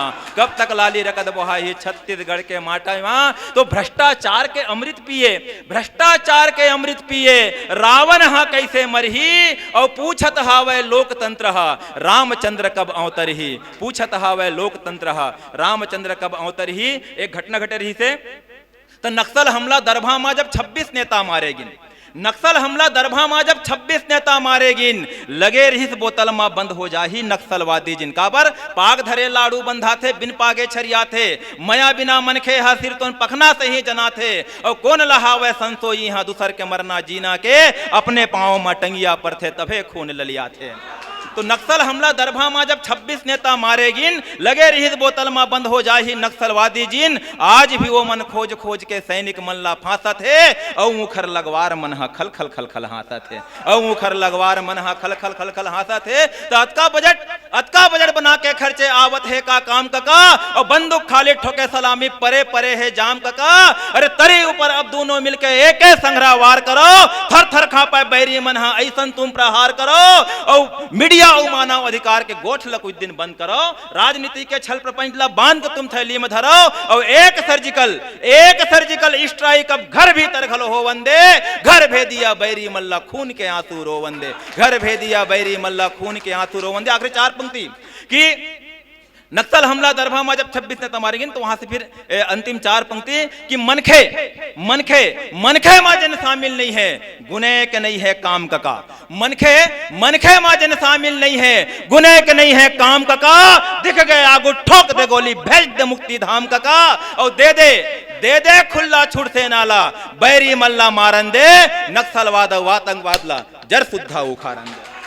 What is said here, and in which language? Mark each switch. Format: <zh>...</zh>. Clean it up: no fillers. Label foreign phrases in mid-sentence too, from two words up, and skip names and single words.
<hne>कब तक लाली रकत बोहाही छत्तीसगढ़ के माटी माँ। तो भ्रष्टाचार के अमृत पिए, भ्रष्टाचार के अमृत पिए, रावण हा कैसे मरही और पूछत हावै लोकतंत्र हा रामचंद्र कब अवतरही, पूछत हावै लोकतंत्र हा रामचंद्र कब अवतरही। एक घटना घटे रही से तो नक्सल हमला दरभा में जब 26 नेता मारे गिन, नक्सल हमला दरभा में जब 26 नेता मारे गिन, लगे रही बोतल में बंद हो जाही नक्सलवादी जिनका पर पाग धरे लाड़ू बंधा थे बिन पागे छरिया थे, मया बिना मनखे हा सिर तो पखना से ही जना थे, और कौन लहावे संसोई यहाँ दूसर के मरना जीना के, अपने पाँव में टंगिया पर थे तभे खून ललिया थे। तो नक्सल हमला दरभा में जब 26 नेता मारे गिन, लगे रही बोतल में बंद हो जाही नक्सलवादी जिन, आज भी वो मन खोज खोज के सैनिक मन ला फांसा थे, और मुखर लगवार मन हा खल खल खल खल हासा थे, और मुखर लगवार मन हा खल खल खल खल हासा थे। तो अतका बजट बना के खर्चे आवत है का काम कका, और बंदूक खाली ठोके सलामी परे परे है जाम कका, अरे तरी ऊपर अब दोनों मिलके एक संग्रह वार करो, थर थर खापे बैरी मन हा ऐसन तुम प्रहार करो, और मीडिया और मानव अधिकार के गोठ ला कुछ दिन बंद करो, राजनीति के छल प्रपंच ला बांध के तुम थैली में धरो, और एक</hne> <en>surgical strike</en> <hne>अब घर भीतर घलो हो वंदे, घर भेदिया बैरी मल्ला खून के आंसू रो वंदे, घर भेदिया बैरी मल्ला खून के आंसू रो वंदे। आखिरी 4 पंक्ति कि नक्सल हमला दरभा में जब 26 नेता मारे गिन, तो वहां से फिर अंतिम 4 पंक्ति कि मनखे मां जन शामिल नहीं है, गुने के नहीं है काम कका, मनखे मां जन शामिल नहीं है, गुने के नहीं है काम कका, दिख गए आगू ठोक दे गोली भेज दे मुक्ति धाम कका, और दे दे खुला छुट से नाला, बैरी मल्ला मारन दे, नक्सलवाद आतंकवाद ला जर सुद्धा उखाड़न दे।</hne>